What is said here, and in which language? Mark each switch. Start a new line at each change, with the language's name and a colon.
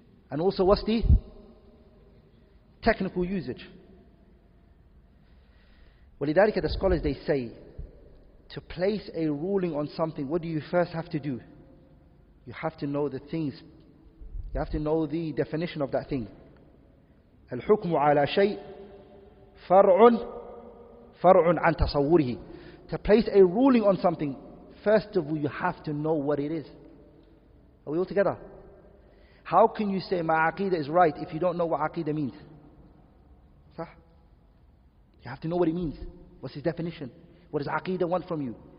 English: And also what's the technical usage?
Arabic: وَلِذَلِكَ
English: the scholars, they say, to place a ruling on something, what do you first have to do? You have to know the things. You have to know the definition of that thing.
Arabic: الحكم على شيء فرع عن تصوره.
English: To place a ruling on something, first of all, you have to know what it is. Are we all together? How can you say my Aqeedah is right if you don't know what Aqeedah means?
Arabic: صح?
English: You have to know what it means. What's its definition? What does Aqeedah want from you?